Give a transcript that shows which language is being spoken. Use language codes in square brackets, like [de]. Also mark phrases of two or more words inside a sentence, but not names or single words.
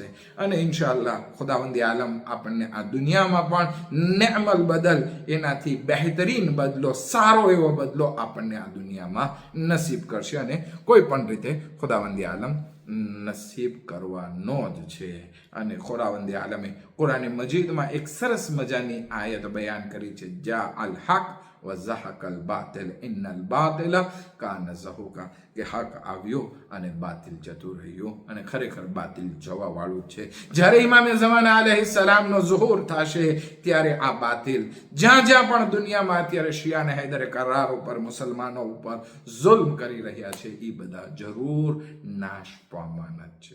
[gu] અને ઇન્શાઅલ્લાહ ખુદાવંદી આલમ આપણને આ દુનિયામાં પણ નેમલ બદલ, એનાથી બહેતરીન બદલો, સારો એવો બદલો આપણને આ દુનિયામાં નસીબ કરશે. અને કોઈ પણ રીતે ખુદાવંદી આલમ નસીબ કરવાનો જ છે. અને ખુદાવંદી આલમે કુરાન મજીદમાં એક સરસ મજાની આયત બયાન કરી છે, [ar] جاء الحق وزهق الباطل إن الباطل كان زهوقا, [gu] કે હક આવ્યો અને બાતિલ જતું રહ્યું, અને ખરેખર બાતિલ જવા વાળું છે. જ્યારે ઇમામે ઝમાના અલૈહિસ્સલામનો ઝુહૂર થશે ત્યારે આ બાતિલ જ્યાં જ્યાં પણ દુનિયામાં અત્યારે શિયા અને હૈદરે કરાર ઉપર મુસલમાનો ઉપર જુલ્મ કરી રહ્યા છે એ બધા જરૂર નાશ પામવાના છે.